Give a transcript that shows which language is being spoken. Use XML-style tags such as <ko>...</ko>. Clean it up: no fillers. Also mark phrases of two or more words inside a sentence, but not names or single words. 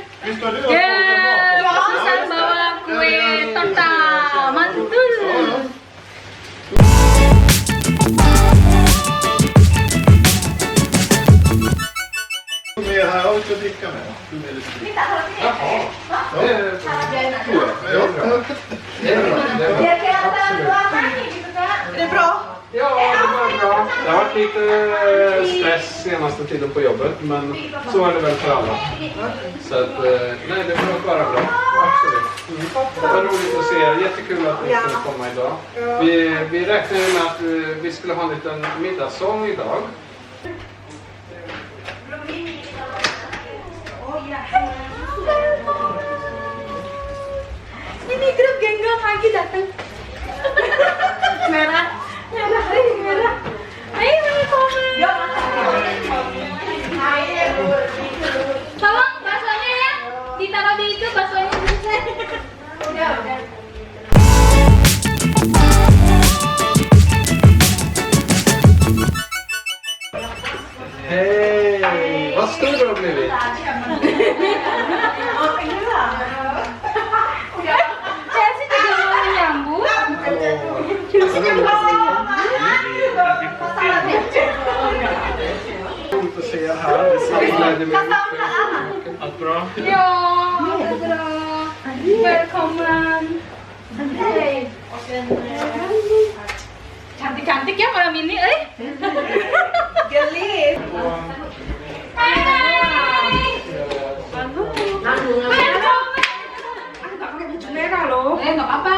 <sv>Visst var det</sv> <id>Ya, Susan bawa kue torta, mantul.</id> <sv>Mer här har vi ska dricka med. Jaha. Det är tror jag. Ja, det är bra. Det är bra.</sv> <id>Biar kelihatan</id> <sv>Absolut.</sv> <id>luar gitu kan.</id> <sv>Det är bra. Ja, det var bra. Det har varit lite stress senaste tiden på jobbet, men så är det väl för alla. Så att, nej, det får vara bra. Absolut. Det var roligt att se er. Jättekul att ni kunde komma idag. Vi räknade med att vi skulle ha en liten middagssång idag.</sv> <id>Ini grup genggam lagi datang. Merah. Merah. Ayo, komen. Tolong baksonya ya. Ditaruh di itu baksonya selesai. Udah.</id> <sv>Hej! Vad stor du har blivit.</sv> <id>Chelsea juga mau menyambut.</id> <sv>Roligt att se er här. Det gläder mig mycket. Allt bra? Ja, det är bra. Välkommen.</sv> <id>Cantik-cantik ya malam ini, Gelis. Hai. Merah loh. Nggak apa-apa.</id>